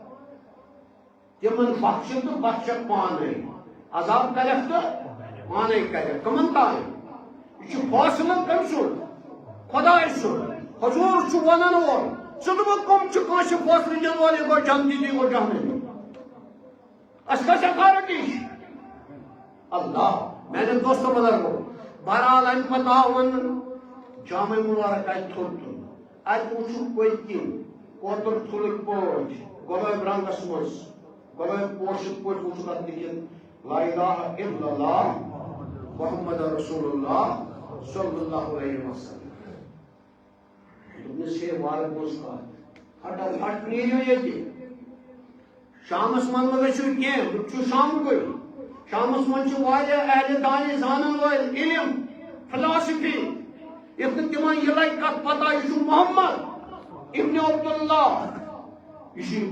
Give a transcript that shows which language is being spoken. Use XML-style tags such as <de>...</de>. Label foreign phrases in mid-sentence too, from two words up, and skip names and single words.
<ks>تمن بخشہِ تہٕ بخشکھ پانے عذاب کرکھ تہٕ پانے کرکھ کمن تانۍ یہِ چھُ فٲصلہٕ کٔمۍ سُنٛد خۄداے سُنٛد حضوٗر چھُ ونان وول ژٕ دوٚپکھ کٕم چھِ کٲنٛسہِ فٲصلہٕ دِنہٕ وول یہِ گوٚو جنتی یہِ گوٚو جہنمی اَسہِ کۄس ایتھارٹی چھِ اللہ میانیو دوستو بزرگو بہرحال امہِ پتہٕ آو وننہٕ جامع مبارک اتہِ تھوٚد تُل اتہِ وٕچھُکھ پٔتۍ کِنۍ کوتُر تھُلٕکۍ پٲٹھۍ گۄلٲبۍ رنگس منٛز گۄلٲبۍ پوشِتھ پٲٹھۍ وٕچھُکھ اتھ لیکھِتھ</ks> <ar>لا الہ الا اللہ محمد رسول اللہ صلی اللہ علیہ وسلم</ar> <ks>دوٚپنس ہے وارٕ بوز کتھ ہٹو ہٹ نیٖرِو ییٚتہِ شامس منٛز مہ گٔژھِو کینٛہہ بہٕ چھُس شامکُے شامس منٛز چھِ واریاہ اہلِ دانہِ زانن وٲلۍ علم فلاسفی یتھ نہٕ تِمن یہِ لگہِ کتھ پتہ یہِ چھُ محمد ابن عبداللہ یہِ چھُ</ks>